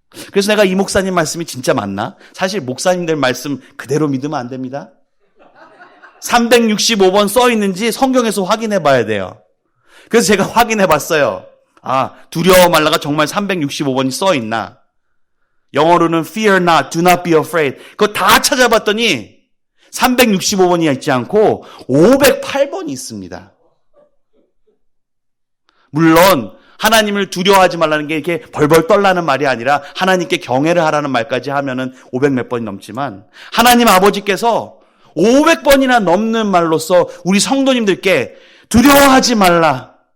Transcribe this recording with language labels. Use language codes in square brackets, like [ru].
[ko] 그래서 내가 이 목사님 말씀이 진짜 맞나? 사실 목사님들 말씀 그대로 믿으면 안 됩니다. 365번 써 있는지 성경에서 확인해 봐야 돼요. 그래서 제가 확인해 봤어요. 두려워 말라가 정말 365번이 써 있나? [en] 영어로는 fear not, do not be afraid. [ko] 그거 다 찾아봤더니 365번이 있지 않고 508번이 있습니다. 물론 하나님을 두려워하지 말라는 게 이렇게 벌벌 떨라는 말이 아니라 하나님께 경외를 하라는 말까지 하면은 500몇 번이 넘지만 하나님 아버지께서 500번이나 넘는 말로써 우리 성도님들께 두려워하지 말라.